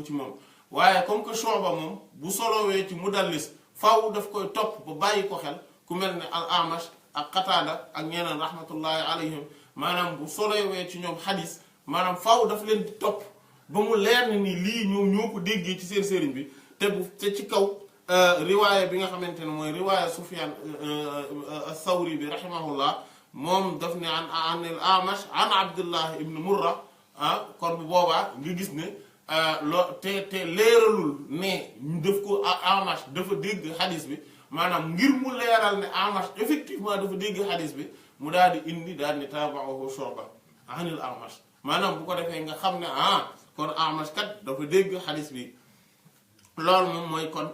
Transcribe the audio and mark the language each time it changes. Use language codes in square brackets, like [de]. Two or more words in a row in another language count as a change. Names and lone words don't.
[wo] ci moom waaye [fr] comme que [wo] Shu'ba moom bu solowee ci mudallis faaw daf koy topp ba bàyyi ko xel ku mel ne al-A'mash ak Qataada ak ñeneen [ar] رحمة الله عليهم [wo] maanaam bu solowee ci ñoom xadis maanaam faaw daf leen di topp ba mu leer ni lii ñoom ñoo ko déggee ci seen sëriñ bi te ci kaw riwaaya bi nga xamante ne mooy riwaaya Sufyaan as-Sawri bi rahimahullah moom daf ne [ar] عن الأعمش عن عبد الله بن مرة [wo] kon bu boobaa nga gis ne te leeralul ne daf ko A'mash dafa dégg xadis bi maanaam ngir mu leeral ne A'mash effectivement dafa dégg xadis bi mu daal di indi daal di [ar] تابعه شعبة عن الأعمش [wo] maanaam bu ko defee nga xam ne kon A'mash kat dafa dégg xadis bi loolu moom mooy kon